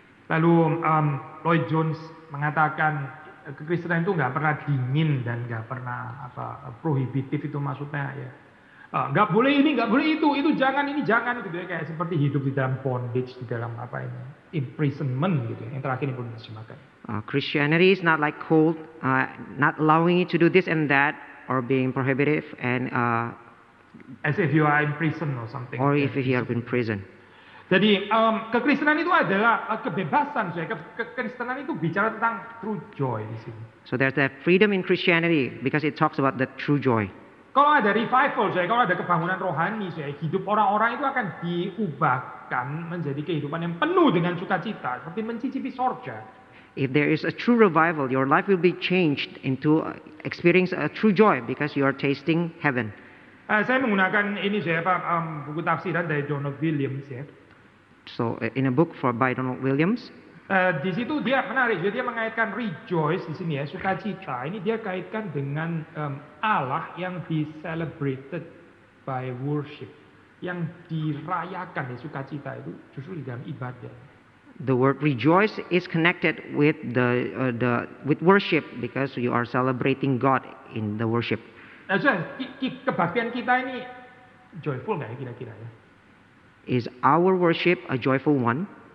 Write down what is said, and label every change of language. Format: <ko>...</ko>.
<id>Lalu Lloyd Jones mengatakan kekristenan itu nggak pernah dingin dan nggak pernah prohibitif, itu maksudnya ya nggak boleh ini, nggak boleh itu jangan, ini jangan gitu ya, kayak seperti hidup di dalam bondage, di dalam imprisonment gitu ya. Yang terakhir ini perlu diterjemahkan.</id> <en>Christianity is not like cold, not allowing you to do this and that, or being prohibitive, and As if you are in prison or something. or if you are in prison.</en> <id>Jadi kekristenan itu adalah kebebasan. Kekristenan itu bicara tentang</id> <en>true joy</en> <id>di sini.</id> <en>So there's that freedom in Christianity because it talks about the true joy.</en> <id>Kalau ada revival, kalau ada kebangunan rohani, hidup orang-orang itu akan diubahkan menjadi kehidupan yang penuh dengan sukacita, seperti mencicipi sorga.</id> <en>If there is a true revival, your life will be changed into experience a true joy because you are tasting heaven.</en> <id>Saya menggunakan ini buku tafsiran dari Donald Williams ya.</id> <en>So in a book by Donald Williams,</en> <id>Di situ dia menarik, dia mengaitkan rejoice di sini ya, sukacita. Ini dia kaitkan dengan Allah yang</id> <en>celebrated by worship,</en> <id>yang dirayakan ya, sukacita itu justru di dalam ibadah.</id> <en>the word rejoice is connected with with worship because you are celebrating God in the worship.</en> <id>Nah, kebaktian kita ini joyful nggak ya kira-kira ya?</id> <en>Is our worship a joyful one?</en>